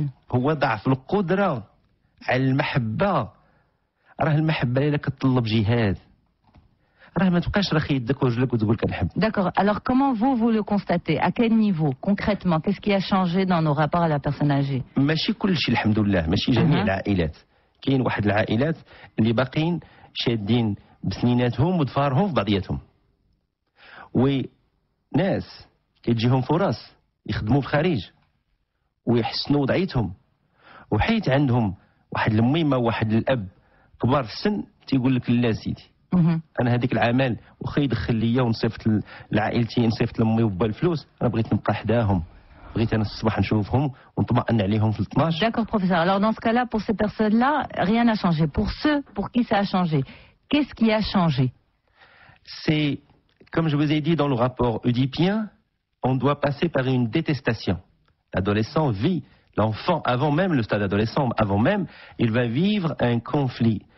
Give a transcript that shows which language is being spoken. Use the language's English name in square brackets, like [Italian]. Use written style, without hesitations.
[Arabic] هو ضعف القدرة على المحبة. راه المحبة إلا كتطلب جهاد، راه ما تبقاش راخي يدك ورجلك وتقول كنحب. [French] D'accord. Alors comment vous le constatez? À quel niveau concrètement? Qu'est-ce qui a changé dans nos rapports à la personne âgée? [Arabic] ماشي كلشي الحمد لله، ماشي جميع العائلات. كاين واحد العائلات اللي باقيين شادين بسنيناتهم وضفارهم في بعضياتهم، وناس كتجيهم فرص يخدموا في الخارج ويحسنوا وضعيتهم، وحيت عندهم واحد الميمه وواحد الاب كبار في السن تيقول لك لا سيدي انا هذيك العمل واخا يدخل ليا ونصيفط لعائلتي، نصيفط لامي وبا الفلوس، انا بغيت نبقى حداهم، بغيت انا الصباح نشوفهم ونطمئن عليهم في 12. [French] D'accord professeur. Alors dans ce cas-là pour ces personnes-là rien n'a changé. Pour ceux pour qui ça a changé, qu'est-ce qui a changé? C'est comme je vous ai dit dans le rapport oedipien, on doit passer par une détestation. L'adolescent vit, l'enfant avant même le stade adolescent, avant même, il va vivre un conflit.